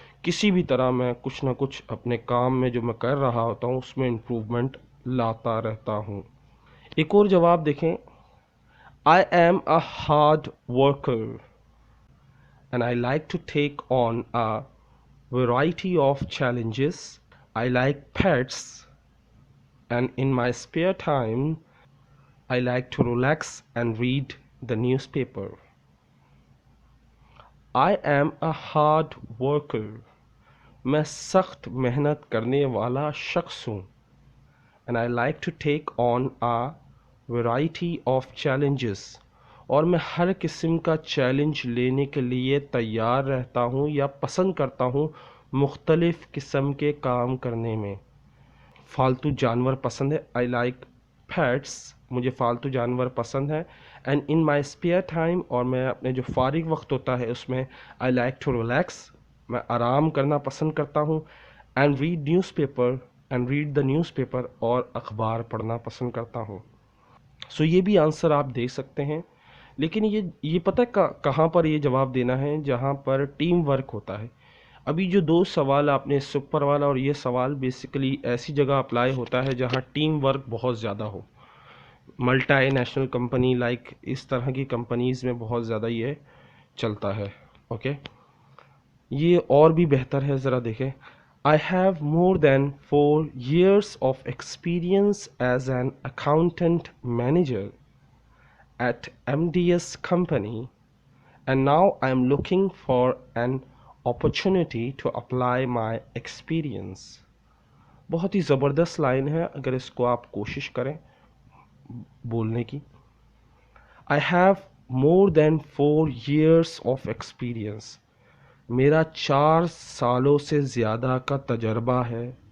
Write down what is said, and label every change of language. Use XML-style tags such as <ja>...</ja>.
<ur>کسی بھی طرح میں کچھ نہ کچھ اپنے کام میں جو میں کر رہا ہوتا ہوں اس میں امپروومنٹ لاتا رہتا ہوں. ایک اور جواب دیکھیں.</ur> <en>I am a hard worker and I like to take on a variety of challenges. I like pets and in my spare time I like to relax and read the newspaper. I am a hard worker.</en> <ur>میں سخت محنت کرنے والا شخص ہوں.</ur> <en>And I like to take on a variety of challenges.</en> <ur>اور میں ہر قسم کا چیلنج لینے کے لیے تیار رہتا ہوں یا پسند کرتا ہوں مختلف قسم کے کام کرنے میں. فالتو جانور پسند ہے.</ur> <en>I like pets.</en> <ur>مجھے فالتو جانور پسند ہے.</ur> <en>And in my spare time،</en> <ur>اور میں اپنے جو فارغ وقت ہوتا ہے اس میں</ur> <en>I like to relax،</en> <ur>میں آرام کرنا پسند کرتا ہوں.</ur> <en>And read newspaper، and read the newspaper،</en> <ur>اور اخبار پڑھنا پسند کرتا ہوں. سو یہ بھی آنسر آپ دے سکتے ہیں، لیکن یہ پتہ کہاں پر یہ جواب دینا ہے؟ جہاں پر ٹیم ورک ہوتا ہے. ابھی جو دو سوال آپ نے سپر والا اور یہ سوال بیسیکلی ایسی جگہ اپلائی ہوتا ہے جہاں ٹیم ورک بہت زیادہ ہو. ملٹی نیشنل کمپنی لائک اس طرح کی کمپنیز میں بہت زیادہ یہ چلتا ہے. اوکے، یہ اور بھی بہتر ہے، ذرا دیکھیں.</ur> <en>I have more than 4 years of experience as an accountant manager at MDS company and now I am looking for an opportunity to apply my experience.</en> <ur>بہت ہی زبردست لائن ہے اگر اس کو آپ کوشش کریں بولنے کی.</ur> <en>I have more than 4 years of experience.</en> <ur>میرا 4 سالوں سے زیادہ کا تجربہ ہے.</ur>